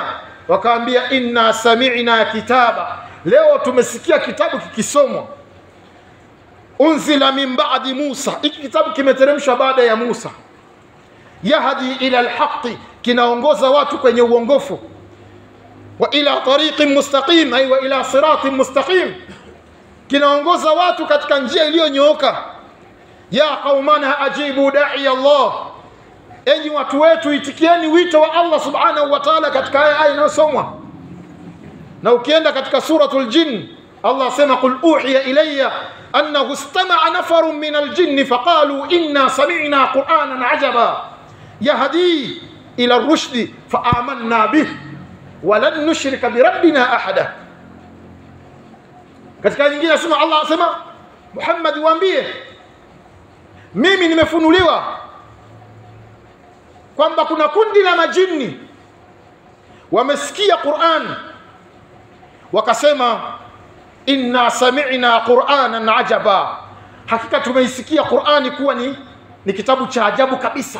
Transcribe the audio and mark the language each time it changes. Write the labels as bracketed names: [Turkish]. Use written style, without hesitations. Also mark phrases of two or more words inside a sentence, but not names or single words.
[Swahili] Wakaambia, [Arabic] إنا سمعنا كتابا, [Swahili] leo tumesikia kitabu kikisomwa, [Arabic] أنزل من بعد موسى, [Swahili] hiki kitabu kimeteremshwa baada ya Musa, [Arabic] يهدي إلى الحق, [Swahili] kinaongoza watu kwenye uongofu, [Arabic] وإلى طريق مستقيم أي وإلى صراط مستقيم, [Swahili] kinaongoza watu katika njia iliyonyooka. [Arabic] يا قومنا أجيبوا داعي الله, [Swahili] enyi watu wetu itikieni wito wa Allah [Arabic] سبحانه وتعالى [Swahili] katika aya inayosomwa. Na ukienda katika suratul jinn, Allah sema, [Arabic] قل أوحي إلي أنه استمع نفر من الجن فقالوا إنا سمعنا قرآنا عجبا يهدي إلى الرشد فآمنا به ولن نشرك بربنا أحدا. [Swahili] Katika nyingine nasema, Allah asema, Muhammad waambie, mimi nimefunuliwa kwamba kuna kundi la majini wamesikia Qur'an, wakasema [Arabic] إنا سمعنا قرآنا عجبا, [Swahili] hakika tumeisikia Qur'ani kuwa ni kitabu cha ajabu kabisa.